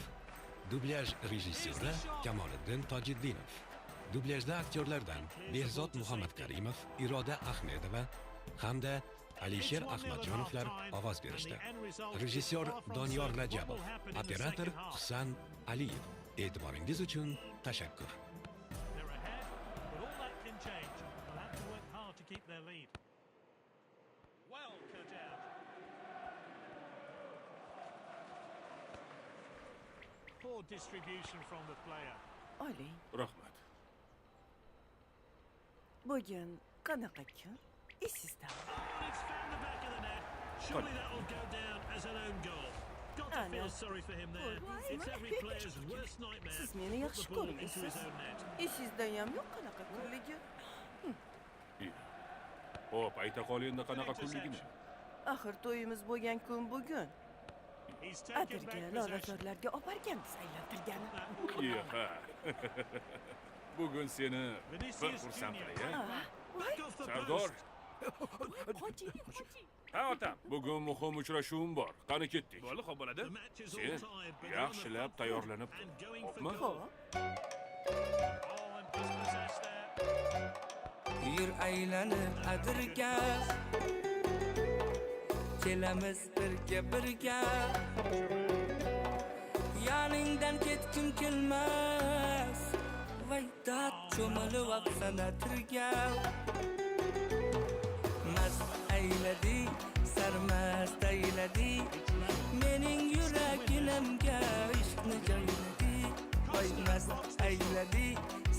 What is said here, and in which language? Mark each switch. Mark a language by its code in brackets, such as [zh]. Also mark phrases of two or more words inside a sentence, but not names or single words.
[uz] Dublyaj rejissyori Kamoliddin Tojiddinov. Dublyajda aktyorlardan Behzod Muhammadkarimov, Iroda Ahmedova hamda Alisher Ahmadjonovlar ovoz berishdi. Rejissyor Doniyor Rajabov, operator Husan Aliyev. E'tiboringiz uchun tashakkur. [en] They're ahead, but all that can change. They'll have to work hard to keep their lead. Well cut out. Poor distribution from the player. [uz] Ali, Rahmat. bugün qanaqa kun? Esingizda. [en] It's found the back of the net. Surely that will go down as an own goal. Got to feel sorry for him there. It's every player's worst nightmare. [uz] Siz meni [en] Put [uz] yaxshi [en] the ball into [uz] ko'rmaysiz. [en] his own net. [uz] Esingizda ham yo'q qanaqa kunligi. Xo'p, ayta qol endi qanaqa kunligini. Axir to'yimiz bo'lgan kun bugun. [en] He's taken [uz] Adirga, [en] back possession. [uz] lolazorlarga olib borganmiz aylantirgani. Ha. Bugun seni bir Vinicius xursand Junior. qilay. [en] Back off the [uz] Sardor. [en] post. [uz] Ha, otam. Bugun muhim uchrashuvim bor. Qani ketdik. Bo'ldi, xo'p bo'ladi. [en] The match is all [uz] Sen [en] tied, but they're on the [uz] yaxshilab [en] front foot [uz] tayyorlanib [en] and [uz] tur. [en] going for [uz] Xo'pmi? [en] goal. [uz] Xo'p. [en] Oh, and dispossessed there. [uz] Yur aylanib adirga kelamiz birga birga yoningdan ketgim kelmas voy dod cho'milib oqsana tirga mast ayladi sarmast ayladi mening yuraginimga ishqni joyladi voy mast ayladi